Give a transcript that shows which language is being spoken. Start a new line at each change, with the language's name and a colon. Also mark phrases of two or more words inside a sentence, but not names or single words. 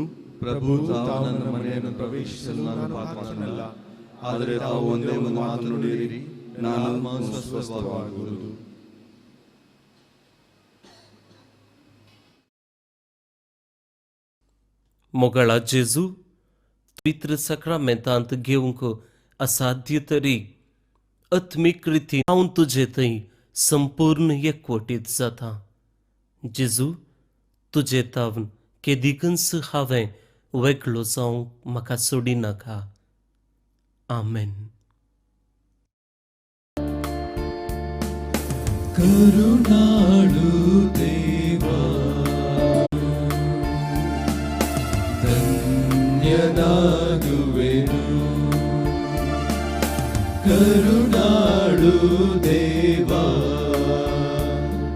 Kannada: ಪ್ರಭು, ತಾವು ನನ್ನ ಮನೆಯನ್ನು ಪ್ರವೇಶಿಸಲು ನಾನು ಪಾತ್ರನಲ್ಲ, ಆದರೆ ತಾವು ಒಂದೇ ಒಂದು ಮಾತು ನುಡಿಯಿರಿ, ನಾನು ಸ್ವಸ್ಥವಾಗುವುದು.
Konkani: Mogala Jezu, pitra sacramentant घेऊन असाध्य तरी आत्मिक रीती हांव तुजे थंय संपूर्ण एकवटीत जाता. जेजू, तुजे तावन केदिकन्स हांवें वेगळो जावंक म्हाका सोडी नाका. आमेन.
Kannada: ಕರುಣಾಳು ದೇವಾ, ಧನ್ಯನಾಗುವೆನು. ಕರುಣಾಳು ದೇವಾ,